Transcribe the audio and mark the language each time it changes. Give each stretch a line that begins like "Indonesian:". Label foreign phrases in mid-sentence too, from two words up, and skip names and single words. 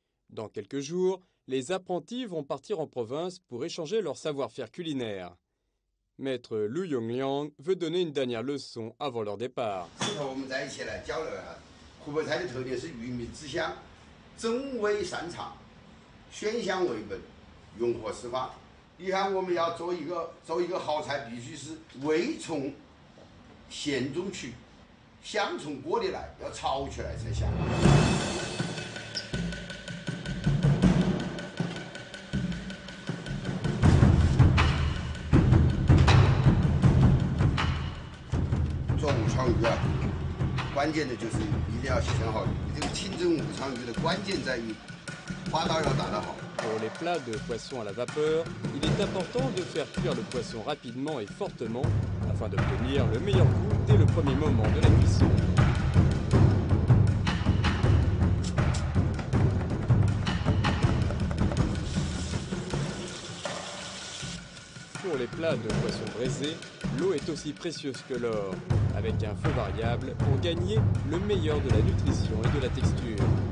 French: Dans quelques jours, les apprentis vont partir en province pour échanger leur savoir-faire culinaire. Maître Lu Yongliang veut donner une dernière leçon avant leur départ.
Chinese: 我们在一起来交流啊，湖北菜的特点是鱼米之乡，真味擅长，鲜香为本，用火释放。你看，我们要做一个好菜，必须是味从咸中取，香从锅里来，要炒出来才香。做武昌鱼啊，关键的就是一定要洗成好鱼。这个清蒸武昌鱼的关键在于花刀要打得好。
French: Pour les plats de poisson à la vapeur, il est important de faire cuire le poisson rapidement et fortement afin d'obtenir le meilleur goût dès le premier moment de la cuisson. Pour les plats de poisson braisé, l'eau est aussi précieuse que l'or, avec un feu variable pour gagner le meilleur de la nutrition et de la texture.